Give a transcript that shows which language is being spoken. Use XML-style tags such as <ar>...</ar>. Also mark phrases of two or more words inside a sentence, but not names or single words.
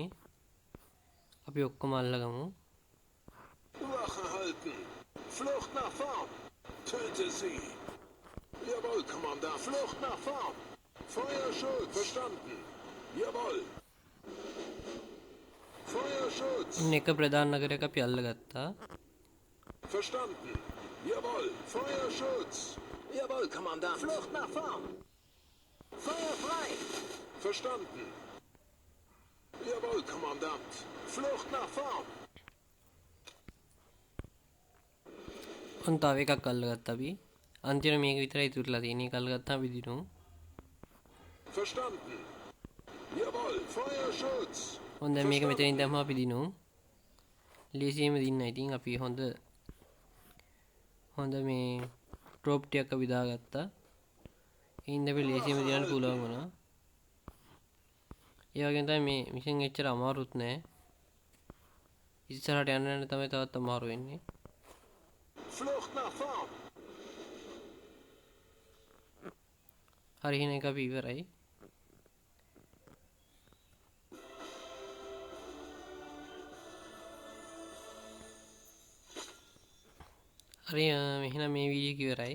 <si>අපි ඔක්කොම අල්ලගමු.</si> <de>Wache halten. Flucht nach vorn. Töte sie. Jawohl, Kommandant. Flucht nach vorn. Feuerschutz. Verstanden. Jawohl. Feuerschutz.</de> <si>ඉන්න එක ප්‍රධාන නගරයක් අපි අල්ලගත්තා.</si> <de>Verstanden. Jawohl. Feuerschutz. Jawohl, Kommandant. Flucht nach vorn. Feuer frei. Verstanden. Jawohl, Kommandant. Flucht nach vorn.</de> <si>ඔන්න තව එකක් අල්ලගත්තා අපි. අන්තිමට මේක විතරයි ඉතුරුලා තියෙන්නේ. ඒක අල්ලගත්තාම අපි දිනු.</si> <de>Verstanden. Jawohl. Feuerschutz.</de> <si>ඔන්න දැන් මේක මෙතනින් දැම්මම අපි දිනු. ලේසියෙම දින්න. ඉතින් අපි හොඳ මේ ඩ්‍රොප් ටිකක් අපි දාගත්තා. ඉතින් අපි ලේසියෙම දිනන්න පුළුවන් වුණා. ඒ වගේම තමයි මේ මිෂන් එච්චර අමාරුත් නෑ. ඉස්සරහට යන්න යන තමයි තවත් අමාරු වෙන්නේ.</si> <de>Flucht nach vorn.</de> <si>හරි එහෙනම් එක අපි ඉවරයි. හරි එහෙනම් මේ වීඩියෝ එක ඉවරයි.</si>